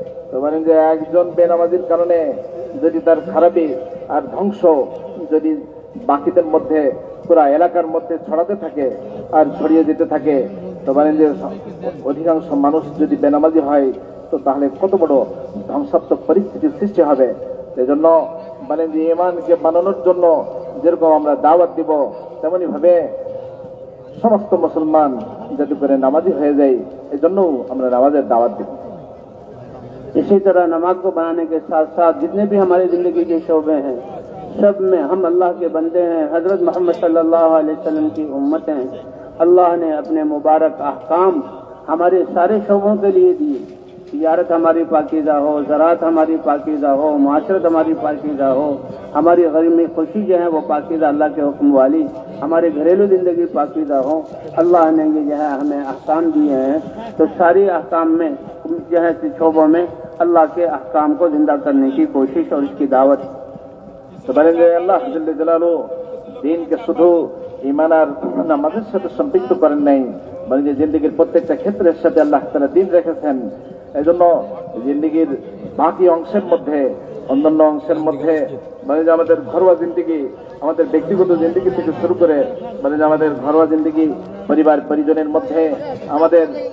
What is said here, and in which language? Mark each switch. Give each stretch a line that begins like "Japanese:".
Bangla: তো মানে যে একজন বেনামাজির কারণে যদি তার খারাপি আর ধ্বংস যদি বাকিদের মধ্যে, পুরা এলাকার মধ্যে ছড়াতে থাকে আর ছড়িয়ে যেতে থাকে, তো মানে যে অধিকাংশ মানুষ যদি বেনামাজি হয় তো তাহলে কত বড় ধ্বংসাত্মক পরিস্থিতির সৃষ্টি হবে। এজন্য মানে যে ঈমানকে বানানোর জন্য যেরকম আমরা দাওয়াত দিব, তেমনি ভাবে সমস্ত মুসলমান যাতে করে নামাজি হয়ে যায়, এজন্য আমরা নামাজের দাওয়াত দিব।
Hindi: इसी तरह नमाज को बनाने के साथ साथ जितने भी हमारी जिंदगी के शोबे हैं सब में हम अल्लाह के बंदे हैं, हजरत मोहम्मद सल्लल्लाहु अलैहि वसल्लम की उम्मत हैं। अल्लाह ने अपने मुबारक अहकाम हमारे सारे शोबों के लिए दिए। तिजारत हमारी पाकीज़ा हो, ज़राअत हमारी पाकीज़ा हो, माशरत हमारी पाकीज़ा हो, हमारी गरीमी खुशी जो है वो पाकीज़ा अल्लाह के हुक्म वाली, हमारे घरेलू जिंदगी पाकीज़ा हो। अल्लाह ने ये जो है हमें अहकाम दिए हैं, तो सारी अहकाम में जो है शोबों में अल्लाह के अहकाम को जिंदा करने की कोशिश और इसकी दावत।
Bangla: তো বলেন যে আল্লাহ জল্লে জালালু দিনকে শুধু ঈমান আর নামাজের সাথে সম্পৃক্ত করেন নাই, মানে যে জিন্দিগির প্রত্যেকটা ক্ষেত্রের সাথে আল্লাহ তাআলা দিন রেখেছেন। এই জন্য জিন্দিগির বাকি অংশের মধ্যে, অন্যান্য অংশের মধ্যে মানে যে আমাদের ঘরোয়া জিন্দিগি, আমাদের ব্যক্তিগত জিন্দিগি থেকে শুরু করে মানে যে আমাদের ঘরোয়া জিন্দিগি, পরিবার পরিজনের মধ্যে, আমাদের